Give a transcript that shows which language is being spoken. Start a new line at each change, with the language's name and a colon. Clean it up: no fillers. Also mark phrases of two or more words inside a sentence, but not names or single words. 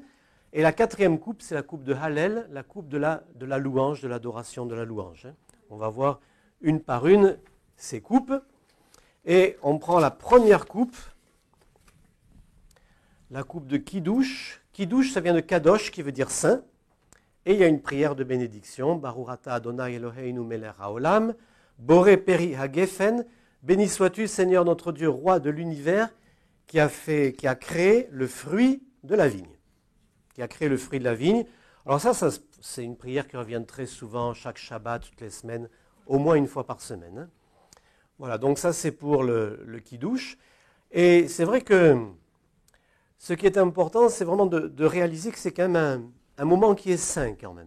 French: Et la quatrième coupe, c'est la coupe de Hallel, la coupe de la louange, de l'adoration de la louange. On va voir une par une ces coupes. Et on prend la première coupe, la coupe de Kiddush. Kiddush, ça vient de Kadosh, qui veut dire saint. Et il y a une prière de bénédiction.
Hebrew: ברוך אתה אדוני אלוהינו מלך העולם בורא פרי הגפן,
French: béni sois-tu Seigneur notre Dieu, roi de l'univers, qui a créé le fruit de la vigne. Qui a créé le fruit de la vigne. Alors ça c'est une prière qui revient très souvent, chaque Shabbat, toutes les semaines, au moins une fois par semaine. Hein. Voilà, donc ça c'est pour le Kiddush. Et c'est vrai que ce qui est important, c'est vraiment de réaliser que c'est quand même un moment qui est saint quand même.